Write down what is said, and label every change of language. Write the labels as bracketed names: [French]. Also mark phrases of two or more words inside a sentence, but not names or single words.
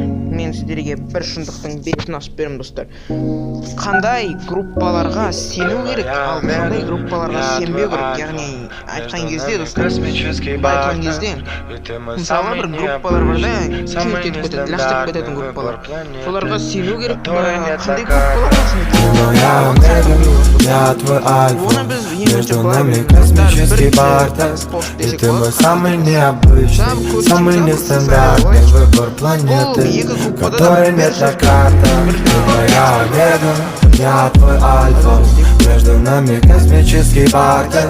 [Kazakh] Мен сіздерге бір шындықтың бетін ашып беремін достар. Қандай группаларға сену керек, ал қандай группаларға сенбеу керек. Яғни айтқан кезде достар, айтқан кезде мысалы бір группалар бар да, күйіп кетіп кетеді, лақтырып кететін группалар. Соларға сену керек, қандай группаларға сену керек? [Russian] Я твой альфа, между нами космический бартер. И ты мой самый необычный, самый нестандартный выбор планеты, который нет на картах. Ты моя омега, я твой альфа, между нами космический бартер.